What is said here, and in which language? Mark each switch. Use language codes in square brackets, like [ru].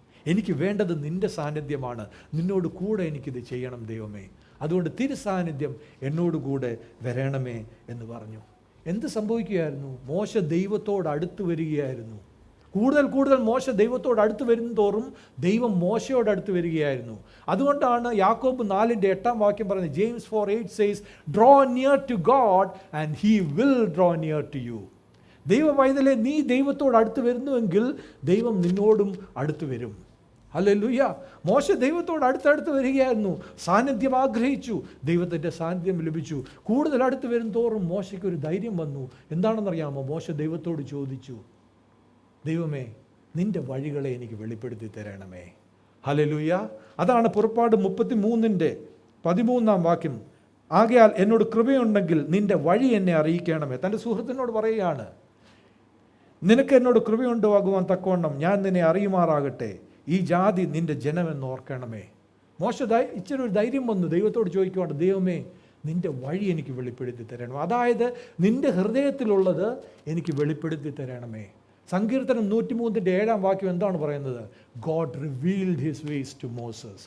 [ml] എനിക്ക് വേണ്ടത് നിൻ്റെ സാന്നിധ്യമാണ്. നിന്നോട് കൂടെ എനിക്കിത് ചെയ്യണം ദൈവമേ. അതുകൊണ്ട് തിരുസാന്നിധ്യം എന്നോടുകൂടെ വരണമേ എന്ന് പറഞ്ഞു. എന്ത് സംഭവിക്കുകയായിരുന്നു? മോശ ദൈവത്തോട് അടുത്ത് വരികയായിരുന്നു. കൂടുതൽ മോശ ദൈവത്തോട് അടുത്ത് വരും തോറും ദൈവം മോശയോട് അടുത്ത് വരികയായിരുന്നു. അതുകൊണ്ടാണ് യാക്കോബ് 4:8 വാക്യം പറയുന്നത്, [en] James 4:8 says, draw near to God and he will draw near to you. [ml] ദൈവ പൈതലേ, നീ ദൈവത്തോട് അടുത്ത് വരുന്നുവെങ്കിൽ ദൈവം നിന്നോടും അടുത്ത് വരും. ഹല്ലേലൂയ. മോശ ദൈവത്തോട് അടുത്ത് വരികയായിരുന്നു. സാന്നിധ്യം ആഗ്രഹിച്ചു, ദൈവത്തിൻ്റെ സാന്നിധ്യം ലഭിച്ചു. കൂടുതൽ അടുത്ത് വരും തോറും മോശയ്ക്കൊരു ധൈര്യം വന്നു. എന്താണെന്നറിയാമോ? മോശ ദൈവത്തോട് ചോദിച്ചു, ദൈവമേ, നിൻ്റെ വഴികളെ എനിക്ക് വെളിപ്പെടുത്തി തരണമേ. ഹല്ലേലൂയ. അതാണ് പുറപ്പാട് 33:13 വാക്യം. ആകയാൽ എന്നോട് കൃപയുണ്ടെങ്കിൽ നിൻ്റെ വഴി എന്നെ അറിയിക്കണമേ. തൻ്റെ സുഹൃത്തിനോട് പറയുകയാണ്, നിനക്ക് എന്നോട് കൃപയുണ്ടാകുവാൻ തക്കവണ്ണം ഞാൻ നിന്നെ അറിയുമാറാകട്ടെ. ഈ ജാതി നിൻ്റെ ജനമെന്ന് ഓർക്കണമേ. മോശ ഇച്ചിരി ഒരു ധൈര്യം വന്നു, ദൈവത്തോട് ചോദിക്കുവാണ്, ദൈവമേ, നിൻ്റെ വഴി എനിക്ക് വെളിപ്പെടുത്തി തരണം. അതായത് നിൻ്റെ ഹൃദയത്തിലുള്ളത് എനിക്ക് വെളിപ്പെടുത്തി തരണമേ. സങ്കീർത്തനം 103:7 വാക്യം എന്താണ് പറയുന്നത്? [en] God revealed his ways to Moses.